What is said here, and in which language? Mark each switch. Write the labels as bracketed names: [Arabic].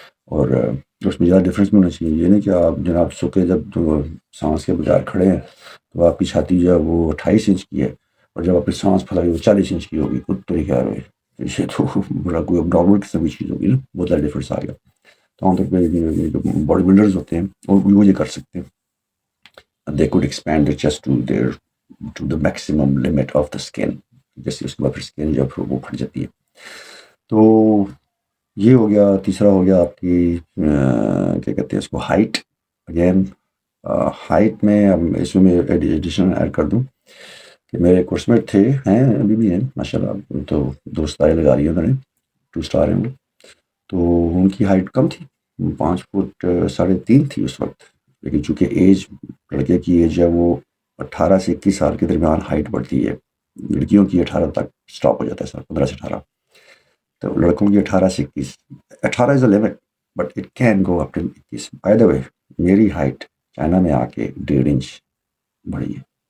[Urdu] اور اس میں زیادہ ڈفرینس بھی ہونا چاہیے. یہ نہیں کہ آپ جناب سکے جب سانس کے بغیر کھڑے ہیں تو آپ کی چھاتی جو ہے وہ 28 انچ کی ہے, اور جب آپ کی سانس پھیلائی وہ 40 انچ کی ہوگی. خود تو خیال ہے یہ تو بڑا کوئی نارمل قسم کی چیز ہوگی نا, بہت زیادہ ڈفرینس آ گیا. تو عام طور پہ جو باڈی بلڈرز ہوتے ہیں اور وہ یہ کر سکتے ہیں. [English] They could expand their chest to the maximum limit of the skin. [Urdu] جیسے اس کے بعد پھر اسکن جب وہ پھٹ جاتی ہے. تو یہ ہو گیا. تیسرا ہو گیا آپ کی کیا کہتے ہیں اس کو, ہائٹ. اگین ہائٹ میں اس میں ایڈیشن ایڈ کر دوں کہ میرے کورس میں تھے, ہیں ابھی بھی ہیں ماشاء اللہ, تو 2 ستارے لگا رہی ہیں انہوں نے, 2 اسٹار ہیں وہ. تو ان کی ہائٹ کم تھی, 5 فٹ 3.5 تھی اس وقت. لیکن چونکہ ایج, لڑکے کی ایج ہے وہ 18 سے 21 سال کے درمیان ہائٹ بڑھتی ہے. لڑکیوں کی 18 تک سٹاپ ہو جاتا ہے سر, 15 سے 18. تو لڑکوں کی 18 سے 21. [English] 18 is a limit but it can go up to 21. [Urdu] By the وے میری ہائٹ چائنا میں آ کے 1.5 انچ بڑھی ہے.